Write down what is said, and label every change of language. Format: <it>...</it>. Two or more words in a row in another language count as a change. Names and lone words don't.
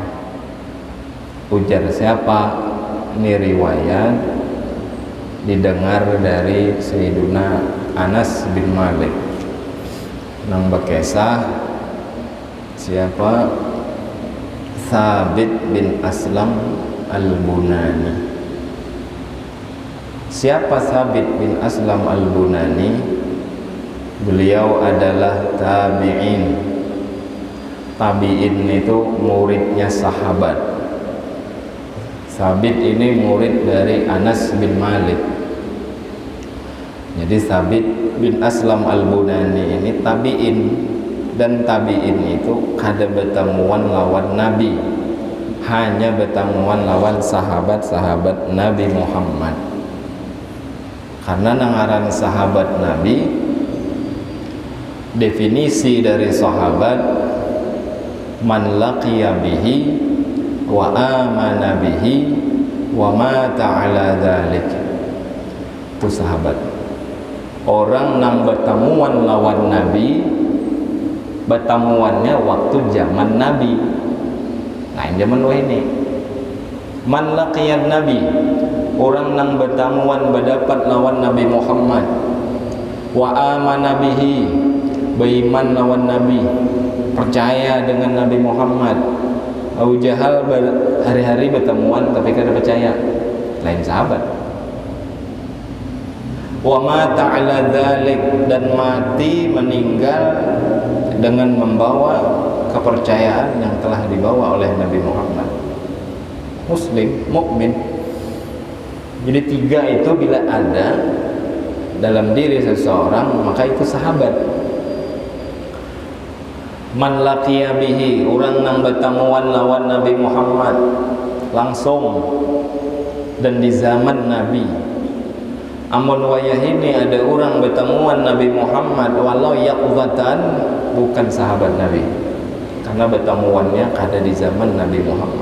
<bjn>Ujar siapa? Ini riwayat didengar dari Sayyiduna Anas bin Malik nang bekesah siapa? Thabit bin Aslam al-Bunani. Siapa Thabit bin Aslam al-Bunani?</bjn> <id>Beliau adalah tabi'in. Tabi'in itu muridnya sahabat. Thabit ini murid dari Anas bin Malik. Jadi Thabit bin Aslam al-Bunani ini tabi'in.</id> <bjn>Dan tabi'in itu kada bertemuan lawan Nabi, hanya bertemuan lawan sahabat-sahabat Nabi Muhammad. Karena nangaran sahabat Nabi, definisi dari sahabat</bjn> <ar>man laqiya bihi wa amana bihi wa mata ala dzalik.</ar> <bjn>Itu sahabat. Orang yang bertemuan lawan Nabi, bertemuannya waktu zaman Nabi. Lain zaman ini.</bjn> <ar>Man laqiyan Nabi,</ar> <bjn>orang yang bertemuan berdapat lawan Nabi Muhammad,</bjn> <ar>wa amana bihi,</ar> <bjn>beriman lawan Nabi, percaya dengan Nabi Muhammad. Abu Jahal hari-hari bertemuan tapi kada percaya, lain sahabat.</bjn> <ar>Wa mata ala dzalik,</ar> <id>dan mati meninggal dengan membawa kepercayaan yang telah dibawa oleh Nabi Muhammad. Muslim, mukmin. Jadi tiga itu bila ada dalam diri seseorang, maka itu sahabat.</id> <ar>Man laqiya bihi,</ar> <bjn>orang yang bertemuan lawan Nabi Muhammad langsung dan di zaman Nabi. Amun wayah ini ada orang bertemuan Nabi Muhammad walau yaqzatan, bukan sahabat Nabi, karena bertemuannya kada di zaman Nabi Muhammad.</bjn>